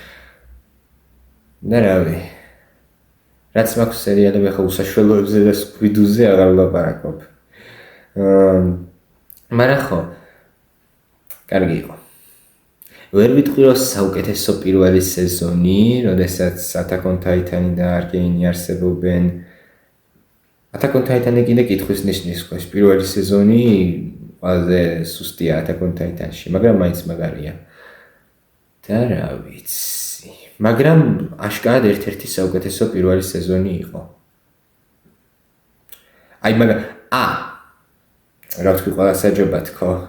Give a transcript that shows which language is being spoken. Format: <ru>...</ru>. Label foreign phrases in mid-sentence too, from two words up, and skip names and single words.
<ka>და რავი. რაც მაქვს სერიალები ახლა უსაშველოებზე და სკვიდუზე აღარ ვლაპარაკობ. მაგრამ ხო კარგი იყო. ვერ ვიტყვი რომ საუკეთესო პირველი სეზონი, როდესაც Attack on Titan და Arcane არსებობენ. Attack on Titan კიდე კითხვის ნიშნის ხოს. პირველი სეზონი ყველაზე სუსტია Attack on Titan-ში, მაგრამ მაინც მაგარია. და რა ვიცი. მაგრამ აშკარად ერთ-ერთი საუკეთესო პირველი სეზონი იყო. აი მაგრამ რა ვთქვი ყველა საჯობა თქო.</ka>